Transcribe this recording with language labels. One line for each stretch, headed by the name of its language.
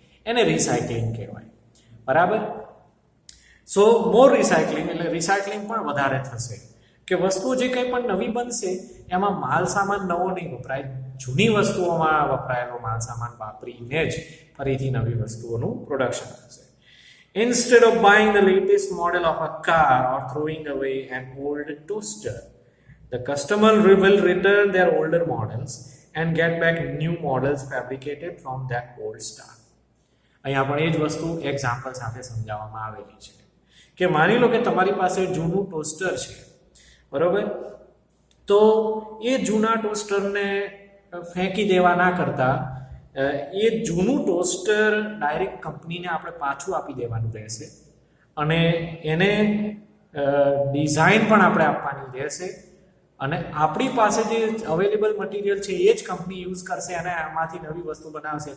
Gujarati: એને રિસાયકલિંગ કહેવાય. બરાબર. સો મોર રિસાયકલિંગ એટલે રિસાયકલિંગ પણ વધારે થશે કે વસ્તુઓ જે કંઈ પણ નવી બનશે એમાં માલ સામાન નવો નહીં વપરાય, જૂની વસ્તુઓમાં વપરાયેલો માલ સામાન વાપરીને જ ફરીથી નવી વસ્તુઓનું પ્રોડક્શન થશે.
English: Instead of buying the latest model of a car or throwing away an old toaster, the customer will return their older models and get back new models fabricated from that old stock.
Gujarati: અહીંયા પણ એ જ વસ્તુ example સાથે સમજાવવામાં આવેલી છે કે માની લો કે તમારી પાસે જૂનું ટોસ્ટર છે, બરોબર, તો એ જૂના ટોસ્ટરને ફેંકી દેવા ના કરતા એ જૂનું ટોસ્ટર ડાયરેક્ટ કંપનીને આપણે પાછું આપી દેવાનું રહેશે અને એને ડિઝાઇન પણ આપણે આપવાની રહેશે અને આપણી પાસે જે અવેલેબલ મટીરિયલ છે એ જ કંપની યુઝ કરશે અને આમાંથી નવી વસ્તુ બનાવશે.